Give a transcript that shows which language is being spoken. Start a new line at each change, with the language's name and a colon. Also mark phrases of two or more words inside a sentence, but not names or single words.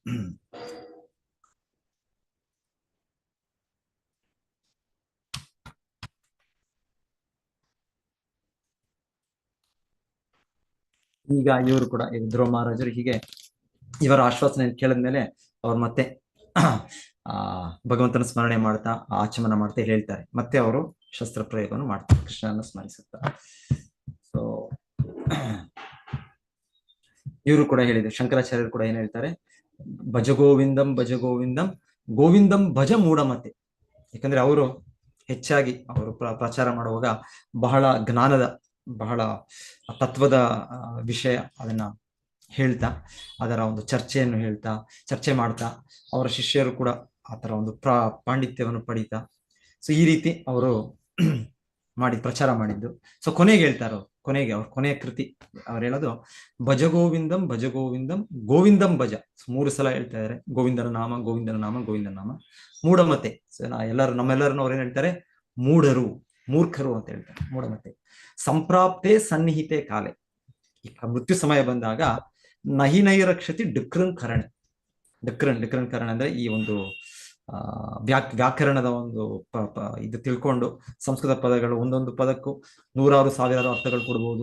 Kannada: ಈಗ ಇವರು ಕೂಡ ಧ್ರುವ ಮಹಾರಾಜರು ಹೀಗೆ ಇವರ ಆಶ್ವಾಸನೆ ಕೇಳಿದ್ಮೇಲೆ ಅವ್ರು ಮತ್ತೆ ಭಗವಂತನ ಸ್ಮರಣೆ ಮಾಡ್ತಾ, ಆಚಮನ ಮಾಡ್ತಾ ಹೇಳ್ತಾರೆ. ಮತ್ತೆ ಅವರು ಶಸ್ತ್ರ ಪ್ರಯೋಗವನ್ನು ಮಾಡ್ತಾರೆ, ಕೃಷ್ಣನ ಸ್ಮರಿಸುತ್ತಾರೆ. ಸೊ ಇವರು ಕೂಡ ಹೇಳಿದ್ರು, ಶಂಕರಾಚಾರ್ಯರು ಕೂಡ ಏನ್ ಹೇಳ್ತಾರೆ,
Sanskrit: ಭಜ ಗೋವಿಂದಂ ಭಜ ಗೋವಿಂದಂ ಗೋವಿಂದಂ ಭಜ ಮೂಢಮತೆ.
Kannada: ಯಾಕಂದ್ರೆ ಅವರು ಹೆಚ್ಚಾಗಿ ಅವರು ಪ್ರಚಾರ ಮಾಡುವಾಗ ಬಹಳ ಜ್ಞಾನದ, ಬಹಳ ತತ್ವದ ವಿಷಯ ಅದನ್ನ ಹೇಳ್ತಾ, ಅದರ ಒಂದು ಚರ್ಚೆ ಮಾಡ್ತಾ, ಅವರ ಶಿಷ್ಯರು ಕೂಡ ಆತರ ಒಂದು ಪಾಂಡಿತ್ಯವನ್ನು ಪಡಿತಾ, ಸೊ ಈ ರೀತಿ ಅವರು ಪ್ರಚಾರ ಮಾಡಿದ್ದು. ಸೊ ಕೊನೆಗೆ ಹೇಳ್ತಾರ, ಅವ್ರ ಕೊನೆಯ ಕೃತಿ ಅವ್ರು ಹೇಳೋದು,
Sanskrit: ಭಜ ಗೋವಿಂದಂ ಭಜ ಗೋವಿಂದಂ ಗೋವಿಂದಂ ಭಜ.
Kannada: 3 ಸಲ ಹೇಳ್ತಾ ಇದಾರೆ, ಗೋವಿಂದನ ನಾಮ ಗೋವಿಂದನ ನಾಮ ಗೋವಿಂದನ ನಾಮ. ಮೂಢಮತೆ, ಸೊ ನಮ್ಮೆಲ್ಲರನ್ನು ಅವ್ರೇನ್ ಹೇಳ್ತಾರೆ, ಮೂರ್ಖರು ಅಂತ ಹೇಳ್ತಾರೆ.
Sanskrit: ಮೂಢಮತೆ ಸಂಪ್ರಾಪ್ತೆ ಸನ್ನಿಹಿತೆ ಕಾಲೆ,
Kannada: ಈಗ ಮೃತ್ಯು ಸಮಯ ಬಂದಾಗ
Sanskrit: ನಹಿ ನೈರಕ್ಷತಿ ಡಿಕ್ರನ್ ಕರಣ
Kannada: ಅಂದ್ರೆ ಈ ಒಂದು ವ್ಯಾಕರಣದ ಒಂದು ಇದು ತಿಳ್ಕೊಂಡು ಸಂಸ್ಕೃತ ಪದಗಳು ಒಂದೊಂದು ಪದಕ್ಕೂ 100,000 ಅರ್ಥಗಳು ಕೊಡ್ಬೋದು.